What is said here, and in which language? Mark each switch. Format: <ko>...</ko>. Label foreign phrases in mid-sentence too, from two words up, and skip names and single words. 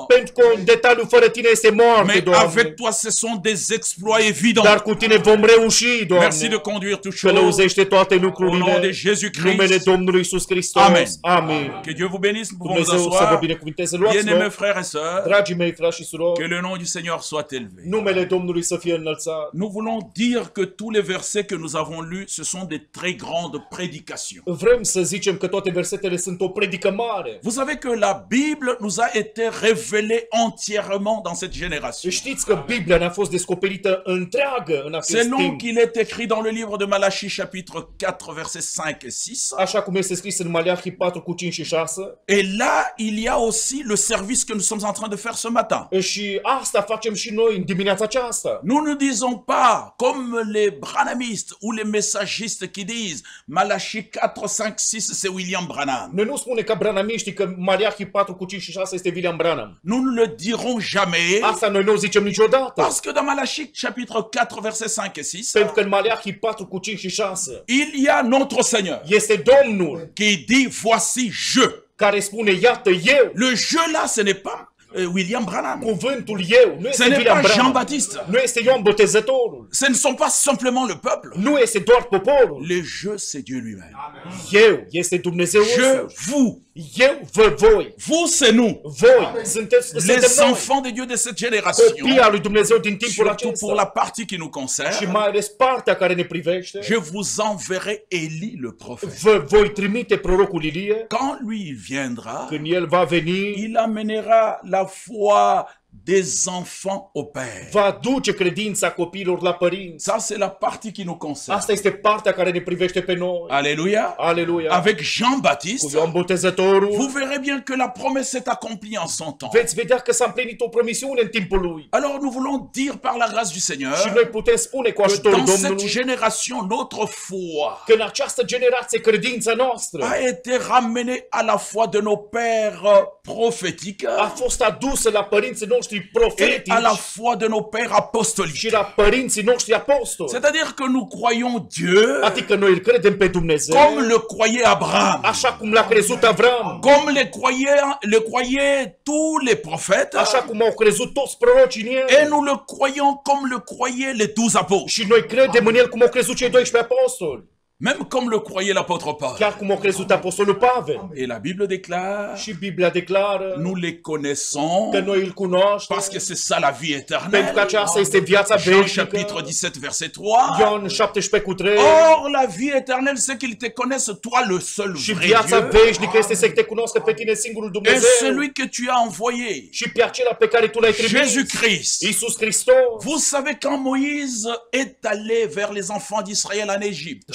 <ro>pentru că un detaliu fără Tine este moarte,</ro> <fr>Mais</fr> <ro>Doamne.</ro> <fr>avec toi, ce sont des exploits évidents.</fr> <ro>Dar cu Tine vom reuși,</ro> <fr>Merci</fr> <ro>Doamne.</ro> <fr>de conduire toutes choses.</fr> <ro>Călăuzește toate</ro> <fr>Au nom de</fr> <ro>lucrurile.</ro> <fr>Jésus-Christ.</fr> <ro>Numele Domnului Iisus Hristos.</ro> <fr>Amen.</fr> <ro>Amin.</ro> <fr>Que Dieu vous bénisse. Nous pouvons nous</fr> <ro>Dumnezeu să vă</ro> <fr>asseoir.</fr> <ro>binecuvinteze. Luați</ro> <fr>Bien-aimés</fr> <ro>loc.</ro> <fr>frères et sœurs,</fr> <ro>Dragii mei, frați și</ro> <fr>que</fr> <ro>surori,</ro> <fr>le nom du Seigneur soit élevé.</fr> <ro>numele Domnului să fie înălțat.</ro> <fr>Nous voulons dire que tous les versets que nous avons lus, ce sont des très grandes prédications.</fr> <ro>Vrem să zicem că toate versetele sunt o predică mare.</ro> <fr>Vous savez que la Bible nous a été révélée entièrement dans cette génération.</fr> <ro>Știți că Biblia ne-a fost descoperită întreagă în acest</ro> <fr>Selon</fr> <ro>timp.</ro> <fr>qu'il est écrit dans le livre de Malachie chapitre 4 versets 5 et 6.</fr> <ro>Așa cum este scris în Maleahi 4 cu 5 și 6.</ro> <fr>Et là, il y a aussi le service que nous sommes en train de faire ce matin.</fr> <ro>Și asta facem și noi în dimineața aceasta.</ro> <fr>Nous ne disons pas, comme les branhamistes ou les messagistes qui disent Malachie 4, 5, 6, c'est William Branham.</fr> <ro>Noi nu spune ca branamiștii că Maleahi 4 cu 5 și 6 este William Branham.</ro> <fr>Nous ne le dirons jamais.</fr> <ro>Asta noi nu o zicem niciodată.</ro> <fr>Parce que dans Malachie chapitre 4, versets 5 et 6,</fr> <ro>Pentru că în Maleahi 4 cu 5 și 6</ro> <fr>il y a notre Seigneur</fr> <ro>este Domnul</ro> <fr>qui dit voici je.</fr> <ro>care spune, iată eu.</ro> <fr>Le je là, ce n'est pas William Branham.</fr> <ro>Cuvântul eu nu</ro> <fr>Ce</fr> <ro>este</ro> <fr>n'est</fr> <ro>William</ro> <fr>pas</fr> <ro>Branham.</ro> <fr>Jean-Baptiste.</fr> <ro>Nu este Ioan Botezătorul.</ro> <fr>Ce ne sont pas simplement le peuple.</fr> <ro>Nu este doar poporul.</ro> <fr>Le je, c'est Dieu lui-même.</fr> <ro>Eu este Dumnezeu</ro> <fr>Je,</fr> <ro>însuși.</ro> <fr>vous.</fr> <ro>Eu vă voi.</ro> <fr>Vous, c'est nous.</fr> <ro>Voi suntem</ro> <fr>Les</fr> <ro>noi.</ro> <fr>enfants de Dieu de cette génération.</fr> <ro>Copii al lui Dumnezeu din timpul</ro> <fr>Surtout pour la</fr> <ro>acesta.</ro> <fr>partie qui nous</fr> <ro>Și</ro> <fr>concerne.</fr> <ro>mai ales partea care ne privește.</ro> <fr>Je vous enverrai Élie le prophète.</fr> <ro>Vă voi trimite prorocul Ilie.</ro> <fr>Quand lui il viendra,</fr> <ro>Când el va veni,</ro> <fr>il amènera la foi des enfants au Père.</fr> <ro>va duce credința copiilor la părinți.</ro> <fr>Ça, c'est la partie qui nous concerne.</fr> <ro>Asta este partea care ne privește pe noi.</ro> <fr>Alléluia.</fr> <ro>Aleluia.</ro> <fr>Avec</fr> <ro>Cu</ro> <fr>Jean-Baptiste,</fr> <ro>Ioan Botezătorul,</ro> <fr>vous verrez bien que la promesse s'est accomplie en son temps.</fr> <ro>veți vedea că s-a împlinit o promisiune în timpul lui.</ro> <fr>Alors nous voulons dire par la grâce du</fr> <ro>Și</ro> <fr>Seigneur</fr> <ro>noi putem spune cu</ro> <fr>que</fr> <ro>ajutorul</ro> <fr>dans cette</fr> <ro>Domnului</ro> <fr>génération, notre foi</fr> <ro>că în această generație credința noastră</ro> <fr>a été ramenée à la foi de nos pères prophétiques</fr> <ro>a fost adusă la părinții noștri</ro> <fr>et</fr> <ro>profetici</ro> <fr>à la foi de nos pères apostoliques.</fr> <ro>și la părinții noștri apostoli.</ro> <fr>C'est-à-dire que nous croyons Dieu</fr> <ro>Adică noi îl credem pe Dumnezeu</ro> <fr>comme le croyait Abraham,</fr> <ro>așa cum l-a crezut Avram,</ro> <fr>comme le croyaient tous les prophètes,</fr> <ro>așa cum au crezut toți prorocii în</ro> <fr>et</fr> <ro>el.</ro> <fr>nous le croyons comme le croyaient les 12 apôtres,</fr> <ro>Și noi credem în el cum au crezut cei 12 apostoli,</ro> <fr>même comme le croyait l'apôtre Paul.</fr> <ro>chiar cum au crezut apostolul Pavel.</ro> <fr>Et la Bible déclare,</fr> <ro>Și Biblia declară</ro> <fr>nous les connaissons</fr> <ro>că noi îl cunoaștem</ro> <fr>parce que c'est ça la vie</fr> <ro>pentru că</ro> <fr>éternelle.</fr> <ro>aceasta este viața</ro> <fr>Jean chapitre</fr> <ro>veșnică.</ro> <fr>17 verset 3.</fr> <ro>Ioan 17 cu 3.</ro> <fr>Or la vie éternelle c'est qu'ils te connaissent toi le seul</fr> <ro>Și</ro> <fr>vrai</fr> <ro>viața</ro> <fr>Dieu</fr> <ro>veșnică este să te cunoască pe tine singurul</ro> <fr>et</fr> <ro>Dumnezeu</ro> <fr>celui que tu as envoyé,</fr> <ro>și pe acela pe care tu l-ai trimis,</ro> <fr>Jésus-Christ.</fr> <ro>Iisus Hristos.</ro> <fr>Vous savez quand Moïse est allé vers les enfants d'Israël en Égypte,</fr>